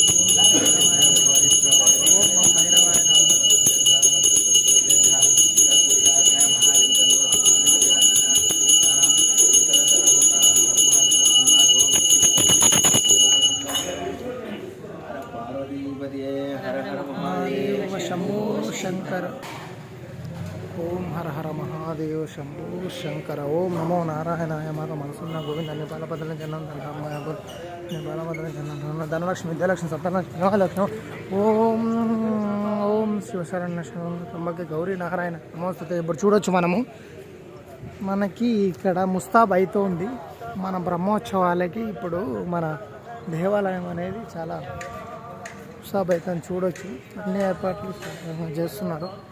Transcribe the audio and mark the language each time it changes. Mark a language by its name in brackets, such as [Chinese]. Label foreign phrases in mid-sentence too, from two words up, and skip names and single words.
[Sanskrit] ओम नमः भैरवाय नमः शंभो शंकर ओम हर हर महादेव शंभो शंकर ओम नमो नारायणाय माग मनसुन्न गोविंद बालभद्र जन्म बालभद्र जन्म धनलक्ष्मी विद्यालक्ष्मी सप्तलक्ष्मी महालक्ष्मी ओम ओम శివశరణ్య త్రంబకే గౌరీ నారాయణ నమస్తే. [Telugu] ఇప్పుడు చూడొచ్చు మనకి ఇక్కడ ముస్తాబ్ అవుతోంది. మన బ్రహ్మోత్సవాలకి ఇప్పుడు మన దేవాలయం అనేది చాలా ముస్తాబ్ అవుతుంది. చూడొచ్చు అన్ని ఏర్పాట్లు చేస్తున్నారు.